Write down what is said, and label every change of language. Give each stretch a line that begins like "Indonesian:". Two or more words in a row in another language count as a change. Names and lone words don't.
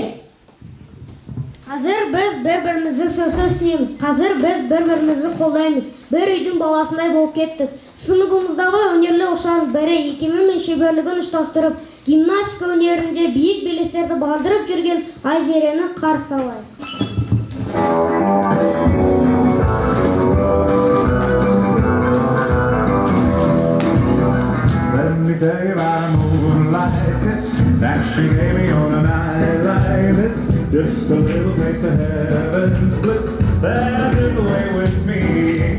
Kazakh: Қазір біз бір-бірімізді түсінеміз. Қазір біз бір-бірімізді қолдаймыз. Бір үйдің баласындай болып кеттік. Сыныбымыздағы өнерлі оқушылардың бірі икемі мен шеберлігін ұштастырып, гимнастика өнерінде биік белестерді бағындырып жүрген Айзерені қарсы алайық.
English: Let me tell you about a moon like this that she gave me on a night like this. Just a little taste of heaven's bliss that took away with me.